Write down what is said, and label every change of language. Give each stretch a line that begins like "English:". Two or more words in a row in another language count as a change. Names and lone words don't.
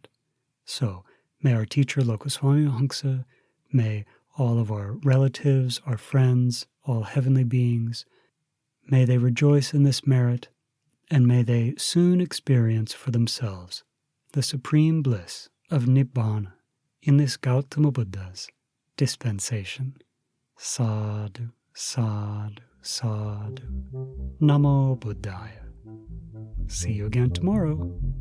English: So, may our teacher Lokaswami Mahamsa, may all of our relatives, our friends, all heavenly beings, may they rejoice in this merit, and may they soon experience for themselves the supreme bliss of Nibbana in this Gautama Buddha's dispensation.
Pali: Sadhu, sadhu, sadhu. Namo Buddhaya.
English: See you again tomorrow.